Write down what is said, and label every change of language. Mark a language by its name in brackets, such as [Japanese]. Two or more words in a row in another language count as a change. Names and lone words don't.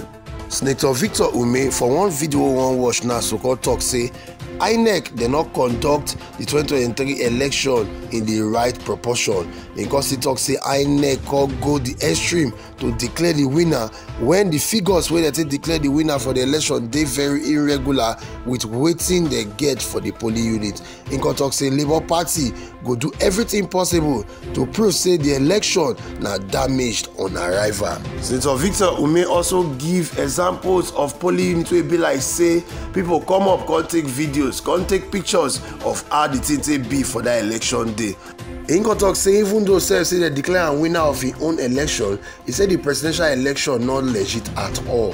[Nigerian Pidgin] Senator Victor Umeh for one video we wan watch now so called talk say INEC did not conduct the 2023 election in the right proportion because he talk say INEC could go the extreme to declare the winner when the figures wey they declare the winner for the election dey very irregular with wetin they get for the polling unit. He talk say Labour Party go do everything possible to prove say the election na damaged on arrival. Senator Victor Umeh also give examples of polling unit wey be like say people come up come take videos, come take pictures of how the thing be for that election day. He talk say even though say they declare a winner of his own election, he said the presidential election not legit at all.